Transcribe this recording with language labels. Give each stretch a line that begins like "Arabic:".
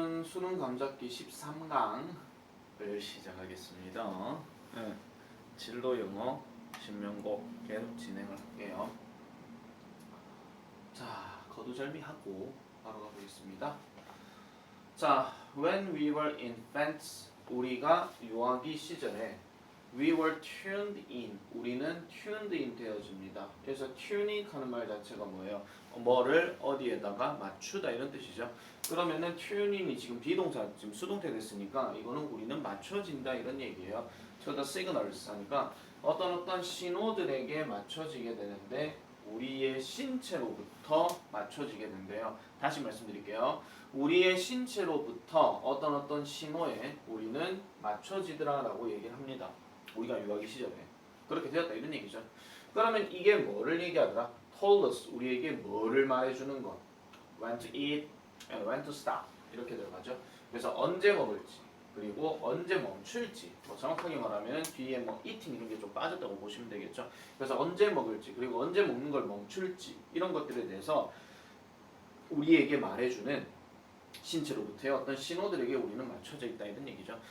Korean: 수능 감잡기 13강을 시작하겠습니다. 네, 진로 영어 신명고 계속 진행을 할게요. 자, 거두절미하고 바로 가보겠습니다.
English: 자, when we were infants,
Korean: 우리가 유아기 시절에
English: we were tuned in,
Korean: 우리는
English: tuned in
Korean: 되어집니다. 그래서 tuning 하는 말 자체가 뭐예요? 뭐를 어디에다가 맞추다 이런 뜻이죠. 그러면은 tuning이 지금 비동사, 지금 수동태 됐으니까 이거는 우리는 맞춰진다 이런 얘기예요.
English: to the signals
Korean: 하니까 어떤 신호들에게 맞춰지게 되는데 우리의 신체로부터 맞춰지게 된대요. 다시 말씀드릴게요. 우리의 신체로부터 어떤 신호에 우리는 맞춰지더라라고 얘기를 합니다. 우리가 유아기 시절에 그렇게 되었다 이런 얘기죠. 그러면 이게 뭐를 얘기하더라?
English: told us,
Korean: 우리에게 뭐를 말해주는 것.
English: when to eat and when to stop
Korean: 이렇게 들어가죠. 그래서 언제 먹을지 그리고 언제 멈출지, 뭐 정확하게 말하면 뒤에 뭐 eating 이런 게 좀 빠졌다고 보시면 되겠죠. 그래서 언제 먹을지 그리고 언제 먹는 걸 멈출지 이런 것들에 대해서 우리에게 말해주는 신체로부터의 어떤 신호들에게 우리는 맞춰져 있다 이런 얘기죠.